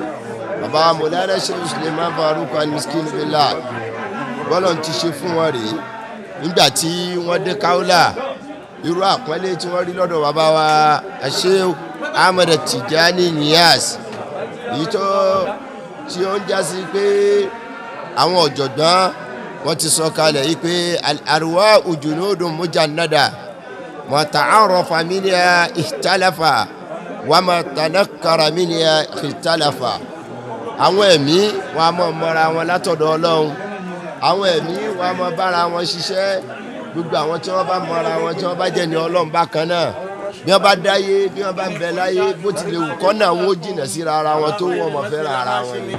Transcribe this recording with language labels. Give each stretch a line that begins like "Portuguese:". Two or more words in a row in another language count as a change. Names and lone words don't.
Yoruba: Bàbá Mọ̀lánà Sheikh Suleiman Farouk al-Miskinu Billah bọ́lọ̀ ti ṣe fún wọn rèé nígbà tí wọ́n dé Kaula irú àpọ́nlé tí wọ́n rí lọ́dọ̀ bàbá wa Sheikh Ahmad Tijani Inyas èyí tí ó ń jásí pé àwọn ọ̀jọ̀gbọ́n wọ́n ti sọ kalẹ̀ yìí pé
Arabic: الأرواح جنود مجندة ما تعارف منها اختلف وما تناكر منها اختلف.
Yoruba: Àwọn ẹ̀mí wọn a máa mọra wọn látọ̀dọ̀ Ọlọ́run, àwọn ẹ̀mí wọn a máa bára wọn ṣiṣẹ́. Gbogbo àwọn tí wọ́n bá mọra wọn tí wọ́n bá jẹ́ ní Ọlọ́run bákan náà bí wọ́n bá dáyé bí wọ́n bá ń bẹ láyé bó tilẹ̀ wù kọ́ náà wọ́n ó jìnà síra ara wọn tó wọ́n mọ̀ fẹ́ràn ara wọn ni.